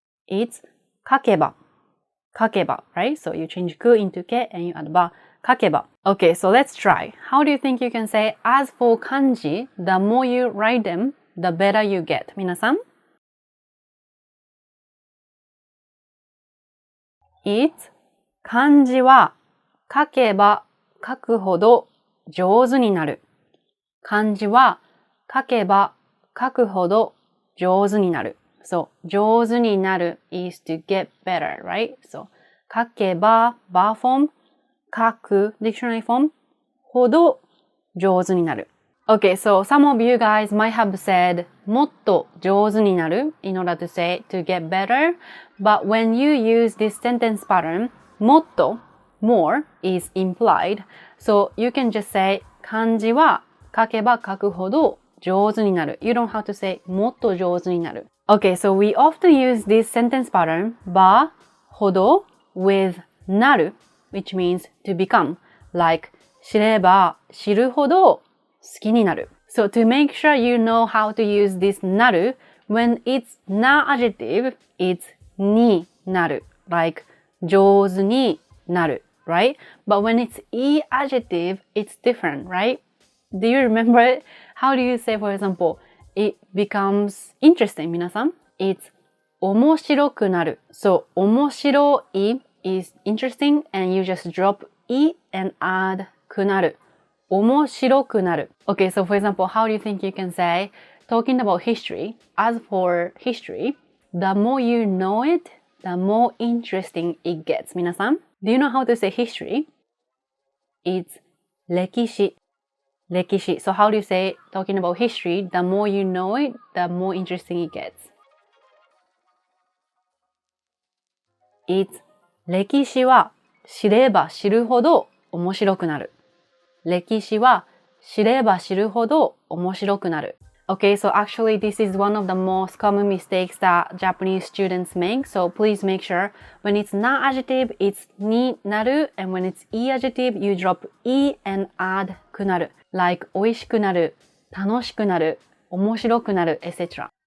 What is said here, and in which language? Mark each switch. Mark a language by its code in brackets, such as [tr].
[ja] It's 書けば.書けば, right? [en] So you change く into け and you add ば. 書けば.Okay, so let's try. How do you think you can say, as for kanji, the more you write them, the better you get? [ja] 皆さん? It's 漢字は書けば書くほど上手になる。漢字は書けば書くほど上手になる。 [en] So, 上手になる is to get better, right? So, 書けば ば form, 書く dictionary form, [ja] ほど上手になる。 [en] Okay, so some of you guys might have said [ja] もっと上手になる [en] in order to say to get better. But when you use this sentence pattern, もっと more is implied. So you can just say [ja] 漢字は書けば書くほど上手になる. [en] You don't have to say [ja] もっと上手になる. [en] Okay, so we often use this sentence pattern ばほど with なる which means to become. [ja] Like 知れば知るほど好きになる. [en] So to make sure you know how to use this なる when it's な adjective, it's になる. Like 上手になる. right? But when it's E adjective, it's different, right? Do you remember it? How do you say, for example, it becomes interesting, 皆さん? [ja] It's 面白くなる. [en] So, 面白い is interesting and you just drop E and add くなる. [ja] 面白くなる. [en] Okay, so for example, how do you think you can say, talking about history, as for history, the more you know it, the more interesting it gets. [ja] 皆さん? [en] Do you know how to say history? [ja] It's 歴史.歴史. [en] So how do you say, talking about history, the more you know it, the more interesting it gets. [ja] It's 歴史は知れば知るほど面白くなる。歴史は知れば知るほど面白くなる。 [en] Okay, so actually this is one of the most common mistakes that Japanese students make. So please make sure when it's na adjective, it's ni naru, and when it's e adjective, you drop e and add くなる. [ja] Like 美味しくなる、楽しくなる、面白くなる, etc.